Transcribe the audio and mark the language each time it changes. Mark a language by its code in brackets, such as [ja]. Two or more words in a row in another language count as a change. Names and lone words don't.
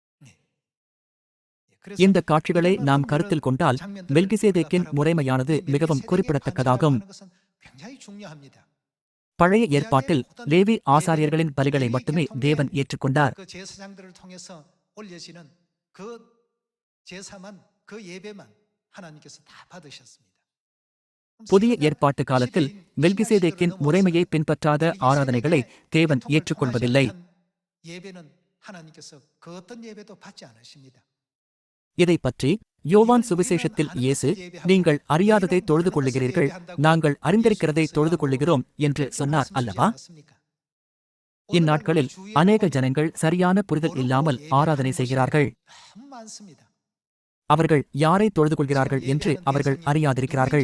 [ta] இந்த காட்சிகளை நாம் கருத்தில் கொண்டால் மெல்கிசேதேக்கின் முறைமையானது மிகவும் குறிப்பிடத்தக்கதாகும். பழைய ஏற்பாட்டில் லேவி ஆசாரியர்களின் பலிகளை மட்டுமே தேவன் ஏற்றுக்கொண்டார். [ko] 그 예배만 하나님께서 다 받으셨습니다. [ta] புதிய ஏற்பாட்டு காலத்தில் மெல்கிசேதேக்கின் முறைமையை பின்பற்றாத ஆராதனைகளை தேவன் ஏற்றுக்கொள்வதில்லை. [ko] 예배는 하나님께서 그 어떤 예배도 받지 않으십니다. [ta] இதைப் பற்றி யோவான் சுவிசேஷத்தில் இயேசு, நீங்கள் அறியாததை தொழுது கொள்ளுகிறீர்கள், நாங்கள் அறிந்திருக்கிறதை தொழுது கொள்ளுகிறோம் என்று சொன்னார் அல்லவா? இந்நாட்களில் அநேக ஜனங்கள் சரியான புரிதல் இல்லாமல் ஆராதனை செய்கிறார்கள். அவர்கள் யாரை தொழுது கொள்கிறார்கள் என்று அவர்கள் அறியாதிருக்கிறார்கள்.